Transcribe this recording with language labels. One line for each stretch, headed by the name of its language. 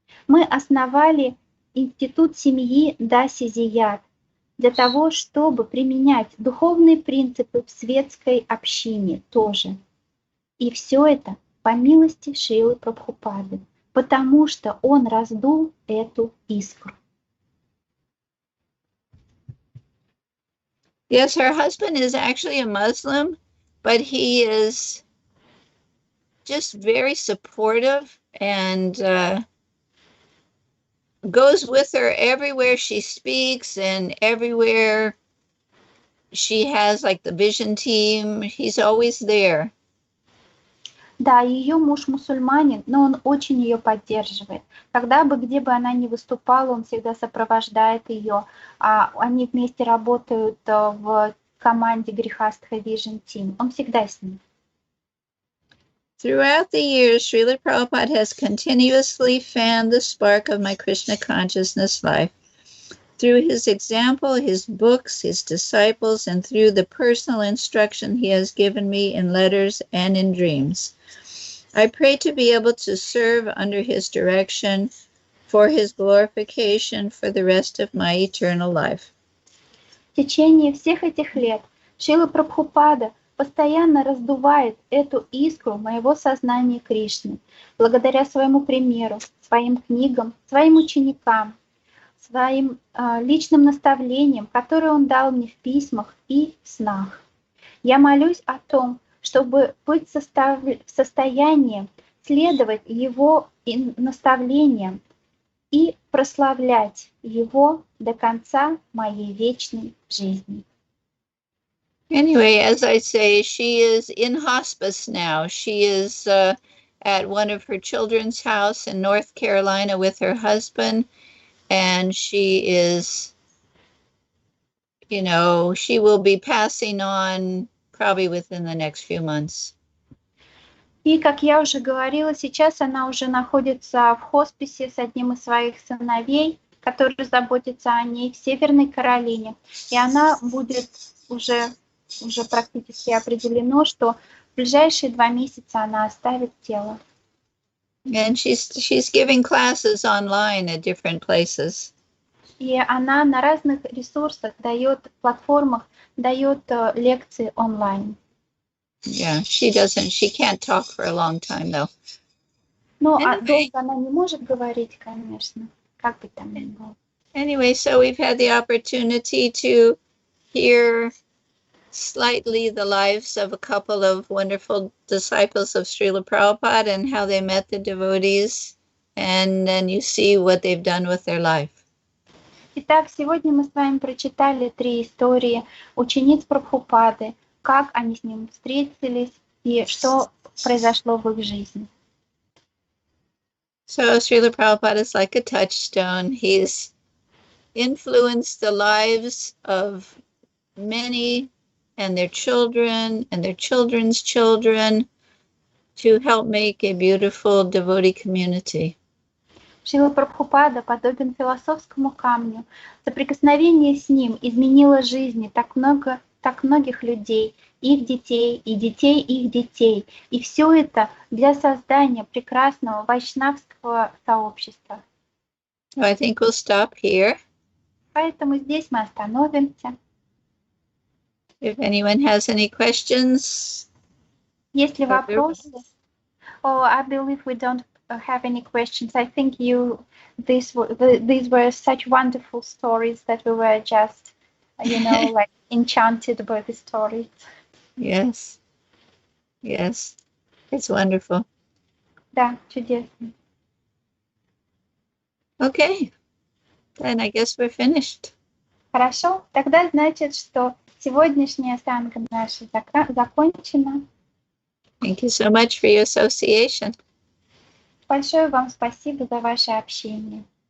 Russian: Мы основали институт семьи даси Зият для того, чтобы применять духовные принципы в светской общине тоже. И все это по милости Шрилы Прабхупады, потому что он раздул эту искру.
English: Yes, her husband is actually a Muslim, but he is just very supportive and goes with her everywhere she speaks and everywhere she has like the vision team. He's always there.
Russian: Да, ее муж мусульманин, но он очень ее поддерживает. Где бы она ни выступала, он всегда сопровождает ее. Они вместе работают в команде Grihastha Vision Team. Он всегда с ней.
English: Throughout the years, Srila Prabhupada has continuously fanned the spark of my Krishna consciousness life. Through his example, his books, his disciples, and through the personal instruction he has given me in letters and in dreams. I pray to be able to serve under his direction for his glorification for the rest of my eternal life.
Russian: В течение всех этих лет Шрила Прабхупада постоянно раздувает эту искру моего сознания Кришны, благодаря своему примеру, своим книгам, своим ученикам, своим личным наставлениям, которые он дал мне в письмах и в снах. Я молюсь о том, чтобы быть в состоянии следовать его наставлениям и прославлять его до конца моей вечной жизни.
English: Anyway, as I say, she is in hospice now. She is at one of her children's house in North Carolina with her husband, and she is, you know, she will be passing on probably within the next few months.
Russian: И, как я уже говорила, сейчас она уже находится в хосписе с одним из своих сыновей, который заботится о ней в Северной Каролине. И она будет уже практически определено, что в ближайшие 2 месяца она оставит тело.
English: And she's giving classes online at different places.
Russian: И она на разных ресурсах платформах дает лекции онлайн.
English: Yeah, she can't talk for a long time though.
Russian: Ну, долго она не может говорить, конечно, как бы там ни было.
English: Anyway, so we've had the opportunity to hear slightly the lives of a couple of wonderful disciples of Srila Prabhupada and how they met the devotees, and then you see what they've done with their life.
Russian: Итак, сегодня мы с вами прочитали 3 истории учениц Прабхупады, как они с ним встретились и что произошло в их жизни.
English: So Srila Prabhupada is like a touchstone. He's influenced the lives of many and their children and their children's children to help make a beautiful devotee community.
Russian: Шрила Прабхупада подобен философскому камню. Соприкосновение с ним изменило жизни так многих людей, их детей и детей их детей. И все это для создания прекрасного вайшнавского сообщества.
English: So I think we'll stop here.
Russian: Поэтому здесь мы остановимся.
English: If anyone has any questions.
Russian: Если вопросы,
English: I believe we don't have any questions. I think these were such wonderful stories that we were just, like enchanted by the stories. Yes. Yes. It's wonderful.
Russian: Да, чудесно.
English: Okay. Then I guess we're finished.
Russian: Хорошо. Тогда значит, что сегодняшняя санга наша закончена.
English: Thank you so much for your association.
Russian: Большое вам спасибо за ваше общение.